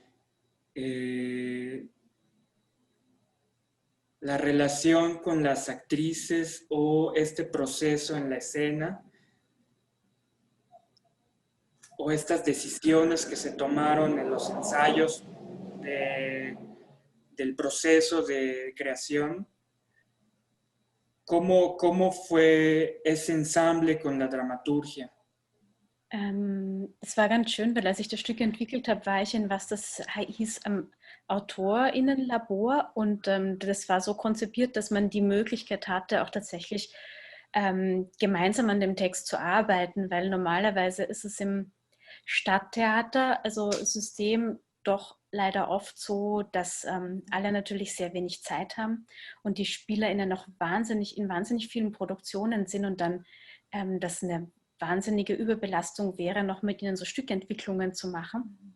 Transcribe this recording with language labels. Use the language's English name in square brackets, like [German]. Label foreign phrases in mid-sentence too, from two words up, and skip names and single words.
[Spanish] la relación con las actrices o este proceso en la escena o estas decisiones que se tomaron en los ensayos del proceso de creación. ¿Cómo fue ese ensamble con la dramaturgia? [German] Es war ganz schön, weil als ich das Stück entwickelt habe, war ich in was das hieß AutorInnenlabor und das war so konzipiert, dass man die Möglichkeit hatte, auch tatsächlich gemeinsam an dem Text zu arbeiten, weil normalerweise ist es im Stadttheater, also System, doch leider oft so, dass alle natürlich sehr wenig Zeit haben und die SpielerInnen noch in wahnsinnig vielen Produktionen sind und dann das eine wahnsinnige Überbelastung wäre, noch mit ihnen so Stückentwicklungen zu machen.